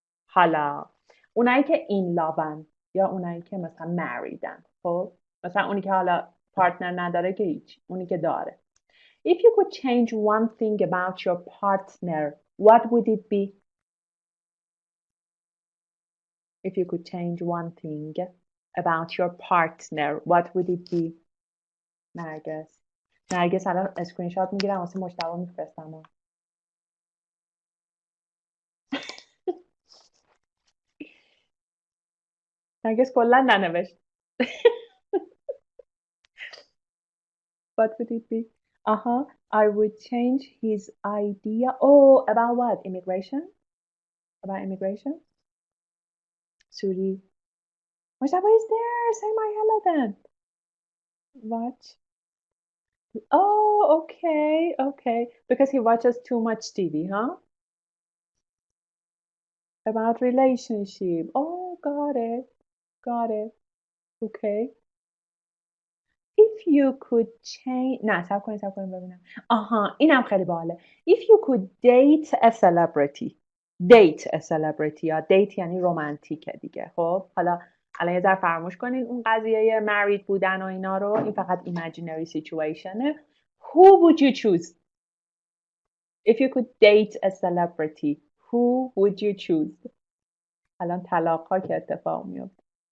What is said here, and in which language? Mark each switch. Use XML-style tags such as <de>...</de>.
<fa>حالا اونایی که این لاون یا اونایی که مثلا مریدن خب مثلا اونی که حالا پارتنر نداره که هیچ اونی که داره</fa> <en>If you could change one thing about your partner, what would it be? If you could change one thing about your partner, what would it be?</en> <fa>نرگس الان اسکرین شات میگیرم واسه مجتبی میفرستم. نرگس کلا ننوشت.</fa> <en>What would it be? I would change his idea. Oh, about what? Immigration? About immigration? Suri. Mujtaba is there. Say my hello then. Watch. Oh, okay. Because he watches too much TV, huh? About relationship. Oh, got it. Okay. If you could change.</en> <fa>نه صبر کنید ببینم. اینم خیلی باحاله.</fa> <en>If you could date a celebrity. Date a celebrity یا date</en> <fa>یعنی رومانتیکه دیگه. خب حالا الان یه ذره فراموش کنین اون قضیه married بودن و اینا رو. این فقط imaginary situationه.</fa> <en>Who would you choose? If you could date a celebrity, who would you choose?</en> <fa>الان طلاق ها که اتفاق میفته.</fa>